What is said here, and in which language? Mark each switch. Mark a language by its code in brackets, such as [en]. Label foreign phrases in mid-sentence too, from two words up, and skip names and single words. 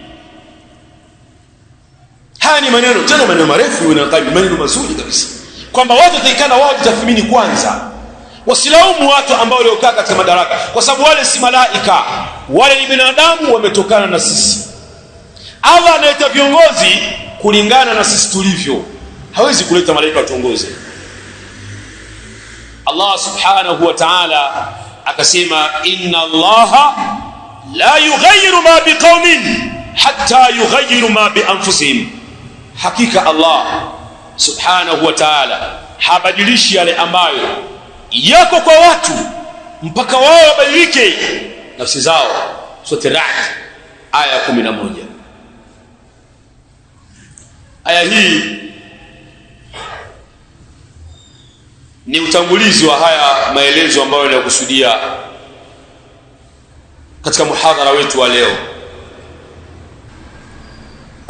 [sw] Haya ni maneno, tena maneno marefu, maneno mazuri kabisa, kwamba watu watakikana wao jitathmini kwanza, wasilaumu watu ambao waliokaa katika madaraka, kwa sababu wale si malaika, wale ni binadamu, wametokana na sisi. Allah analeta viongozi kulingana na sisi tulivyo, hawezi kuleta malaika watuongoze. Allah [ar] سبحانه وتعالى [sw] akasema [ar] إن الله لا يغير ما بقوم حتى يغيروا ما بأنفسهم, [sw] hakika Allah [ar] سبحانه وتعالى [sw] habadilishi yale ambayo yako kwa watu mpaka wao wabadilike nafsi zao. Sura Ra'd aya 11. Aya hii ni utangulizi wa haya maelezo ambayo ninakusudia katika muhadhara wetu wa leo.